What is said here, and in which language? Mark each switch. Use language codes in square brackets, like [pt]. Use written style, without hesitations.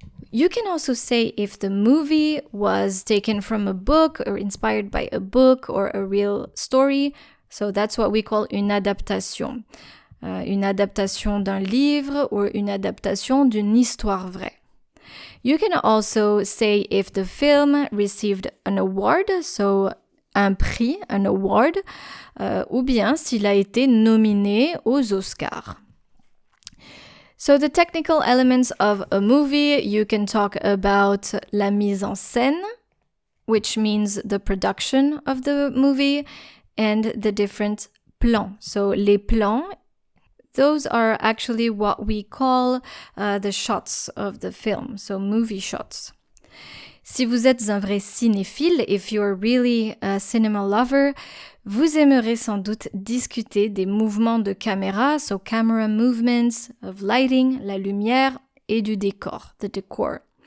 [en] You can also say if the movie was taken from a book or inspired by a book or a real story. So that's what we call [fr] une adaptation. Une adaptation d'un livre [en] or [fr] une adaptation d'une histoire vraie. [en] You can also say if the film received an award, so [fr] un prix, [en] an award, [fr] ou bien s'il a été nominé aux Oscars. [en] So the technical elements of a movie, you can talk about [fr] la mise en scène, [en] which means the production of the movie, and the different plans. So [fr] les plans, [en] those are actually what we call the shots of the film, so movie shots. [fr] Si vous êtes un vrai cinéphile, [en] if you're really a cinema lover, [fr] vous aimerez sans doute discuter des mouvements de caméra, [en] so camera movements, of lighting, [fr] la lumière, et du décor, [en] the decor.